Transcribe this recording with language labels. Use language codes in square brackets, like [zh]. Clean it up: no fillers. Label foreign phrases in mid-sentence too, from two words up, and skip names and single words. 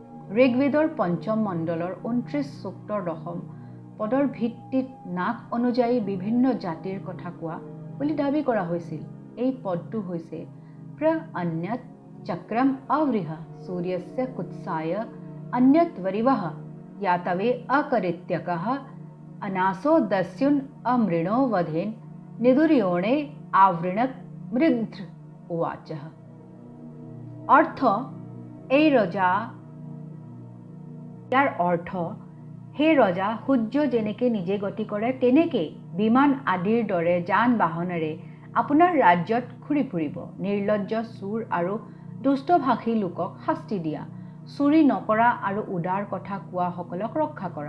[as] ঋগ্বেদৰ পঞ্চম মণ্ডলৰ 29 সূক্তৰ 10 পদৰ ভিত্তিত নাক অনুযায়ী বিভিন্ন জাতিৰ কথা কোৱা বুলি দাবী কৰা হৈছিল। এই পদটো হৈছে [sa] প্ৰ অন্যত চক্ৰম অবৃহ সূৰ্যস্য কুৎসায় অন্যত বৰিবহ यातवे अकरित्यकः अनासो दस्युन अमृणो वधेन निदुर्योणे आवृणत मृद्र उवाचः। [as] अर्थ এই ৰজা ইয়াৰ অৰ্থ সেই ৰজা সূৰ্য যেনেকৈ নিজে গতি কৰে তেনেকৈ বিমান আদিৰ দৰে যান বাহনেৰে আপোনাৰ ৰাজ্যত ঘূৰি ফুৰিব। নিৰ্লজ্জ চোৰ আৰু দুষ্টভাষী লোকক শাস্তি দিয়া, চুৰি নকৰা আৰু উদাৰ কথা কোৱাসকলক ৰক্ষা কৰা।